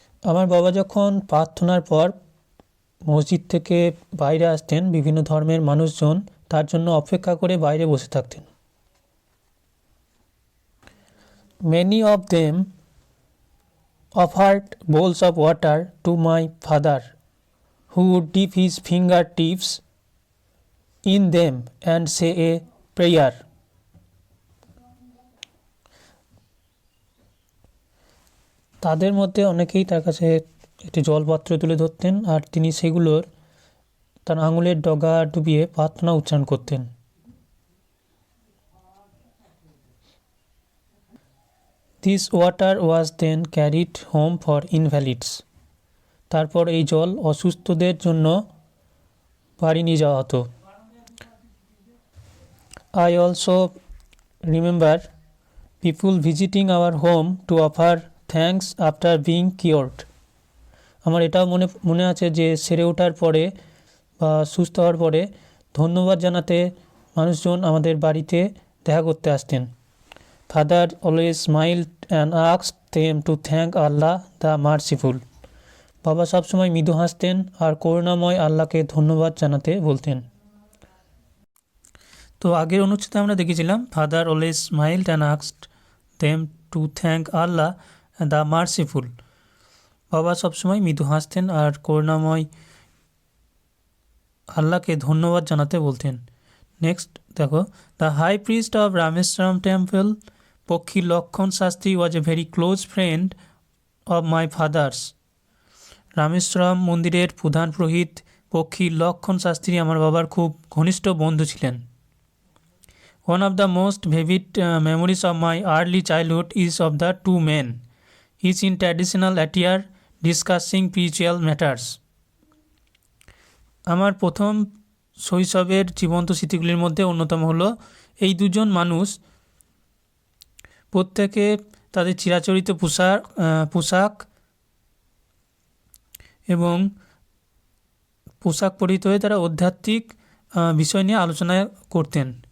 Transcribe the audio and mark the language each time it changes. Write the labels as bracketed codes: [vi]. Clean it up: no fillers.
[bn] আমার বাবা যখন প্রার্থনার পর মসজিদ থেকে বাইরে আসতেন, বিভিন্ন ধর্মের মানুষজন তার জন্য অপেক্ষা করে বাইরে বসে থাকতেন। [en] Many of them offered bowls of water to my father, who would dip his fingertips in them and say a prayer. [bn] তাদের মধ্যে অনেকেই তার কাছে একটি জলপাত্র তুলে ধরতেন আর তিনি সেগুলোর তার আঙুলের ডগা ডুবিয়ে প্রার্থনা উচ্চারণ করতেন। [en] This water was then carried home for invalids. [bn] তারপর এই জল অসুস্থদের জন্য বাড়ি নিয়ে যাওয়া হতো। [en] I also remember people visiting our home to offer thanks after being cured. [bn] আমার এটাও মনে আছে যে সেরে ওঠার পরে বা সুস্থ হওয়ার পরে ধন্যবাদ জানাতে মানুষজন আমাদের বাড়িতে দেখা করতে আসতেন। [en] Father always smiled and asked them to thank Allah the merciful. [bn] বাবা সবসময় মৃদু হাসতেন আর করুণাময় আল্লাহকে ধন্যবাদ জানাতে বলতেন। তো আগের অনুচ্ছেদে আমরা দেখেছিলাম [en] Father always smiled and asked them to thank Allah the merciful. [bn] বাবা সবসময় মৃদু হাসতেন আর করুণাময় আল্লাহকে ধন্যবাদ জানাতে বলতেন। [en] Next দেখো, the high priest of Rameswaram temple Pakshi Lakshmana Sastry was a very close friend of my father's. [bn] Rameswaram মন্দিরের প্রধান পুরোহিত পক্ষী লক্ষণ শাস্ত্রী আমার বাবার খুব ঘনিষ্ঠ বন্ধু ছিলেন। [en] One of the most vivid memories of my early childhood is of the two men, each in traditional attire discussing spiritual matters. [bn] আমার প্রথম শৈশবের জীবন্ত স্মৃতিগুলির মধ্যে অন্যতম হলো এই দুজন মানুষ প্রত্যেকে তাদের চিরাচরিত পোশাক এবং পোশাক পরিহিত হয়ে তারা আধ্যাত্মিক বিষয় নিয়ে আলোচনা করতেন।